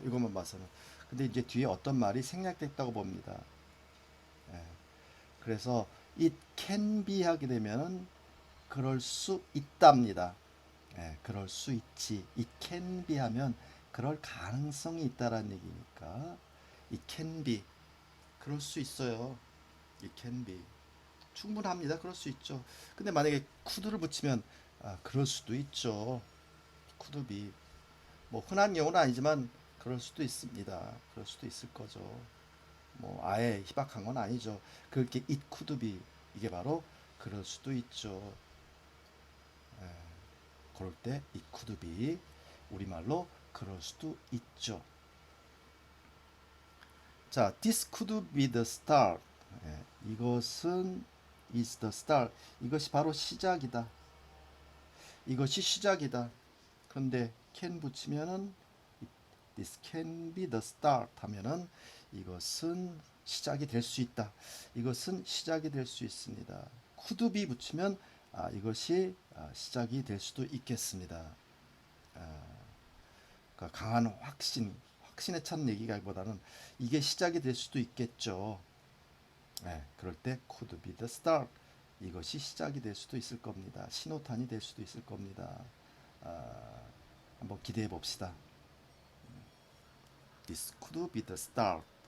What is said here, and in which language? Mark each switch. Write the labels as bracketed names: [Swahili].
[Korean] 이것만 봐서는. 근데 이제 뒤에 어떤 말이 생략됐다고 봅니다. 예. 그래서 it can be 하게 되면 그럴 수 있답니다. 예, 그럴 수 있지. [English] it can be [Korean] 하면 그럴 가능성이 있다라는 얘기니까 it can be 그럴 수 있어요. it can be 충분합니다. 그럴 수 있죠. 근데 만약에 could를 붙이면 그럴 수도 있죠. could be 뭐 흔한 경우는 아니지만 그럴 수도 있습니다. 그럴 수도 있을 거죠. 뭐 아예 희박한 건 아니죠. 그렇게 [English] it could be [Korean] 이게 바로 그럴 수도 있죠. 그럴 때 [English] it could be [Korean] 우리말로 그럴 수도 있죠. [English] 자, this could be the start. [Korean] 이것은 [English] is the start. [Korean] 이것이 바로 시작이다. 이것이 시작이다. 그런데 can 붙이면은 [English] this can be the start [Korean] 하면은 이것은 시작이 될 수 있다. 이것은 시작이 될 수 있습니다. could be 붙이면 이것이 시작이 될 수도 있겠습니다. 그러니까 강한 확신에 찬 얘기가보다는 이게 시작이 될 수도 있겠죠. 그럴 때 [English] could be the start. [Korean] 이것이 시작이 될 수도 있을 겁니다. 신호탄이 될 수도 있을 겁니다. 한번 기대해 봅시다. [English] This could be the start.